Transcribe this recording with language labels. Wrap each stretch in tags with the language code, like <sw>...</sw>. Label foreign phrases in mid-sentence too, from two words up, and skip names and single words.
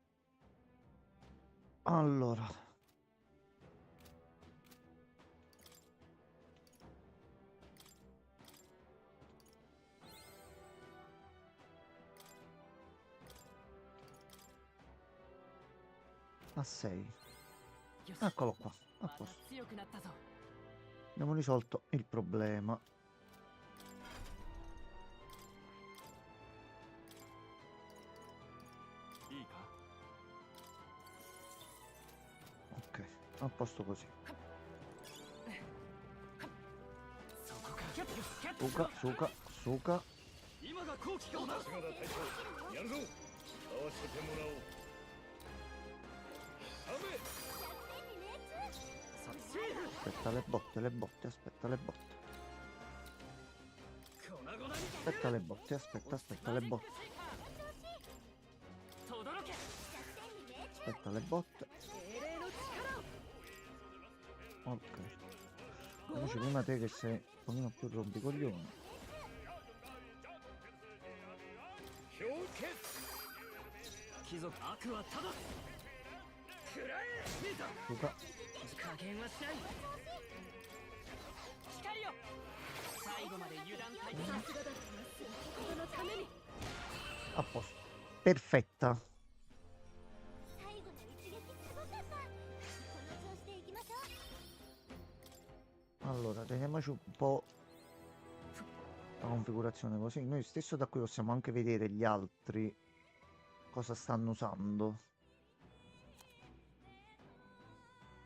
<it>Allora. A 6.</it> <ja>よし。</ja> <it>Eccolo qua. A</it> <ja>また</ja> <it>posto.</it> <ja>強くなったぞ。</ja> <it>Abbiamo risolto il problema. Ok, a posto così.</it> <ja>そこか。</ja> <it>Suka, suka, suka.</it> <ja>今が好機かもな。さすがだ大将やるぞ合わせてもらおう</ja> <it>Aspetta le botte, le botte, aspetta le botte.</it> <ja>粉々に</ja> <it>Aspetta le botte, aspetta le botte.</it> <ja>とどろけ。</ja> <it>Aspetta le botte.</it> <ja>精霊の力を</ja> <it>Ok. Invece prima te che sei un pochino più rompicoglioni.</it> <ja>氷結貴族悪はただ。食らえ。見た。</ja> <it>Suka.</it> <ja>加減はしない。光よ。最後まで油断大敵。さすがだったな心のために</ja> <it>A posto. Perfetta.</it> <ja>最後の一撃すごかった。この調子でいきましょう。</ja> <it>Allora, teniamoci un po' la configurazione così. Noi stesso da qui possiamo anche vedere gli altri cosa stanno usando.</it>